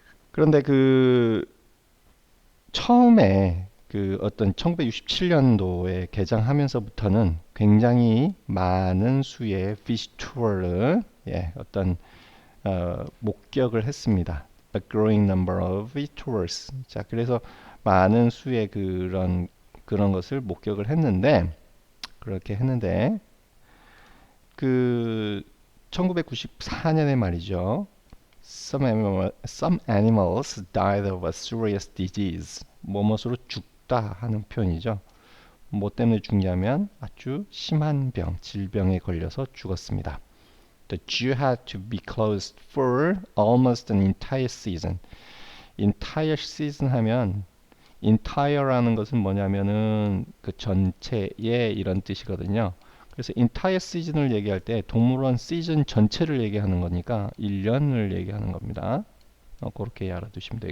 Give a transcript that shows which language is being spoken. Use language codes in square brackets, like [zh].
[ko] 그런데 그 처음에 그 어떤 1967년도에 개장하면서부터는 굉장히 많은 수의 비지터를 어떤 목격을 했습니다. [en] A growing number of visitors. [ko] 자, 그래서 많은 수의 그런 것을 목격을 했는데 그렇게 했는데 그 1994년에 말이죠. [en] Some animals died of a serious disease. [ko] 뭐뭐으로 죽다 하는 표현이죠. 뭐 때문에 죽냐면 아주 심한 질병에 걸려서 죽었습니다. [en] The zoo had to be closed for almost an entire season. [ko] entire season 하면 entire라는 것은 뭐냐면은 그 전체의 이런 뜻이거든요. 그래서 entire season을 얘기할 때 동물원 시즌 전체를 얘기하는 거니까 1년을 얘기하는 겁니다. 그렇게 알아두시면 돼요.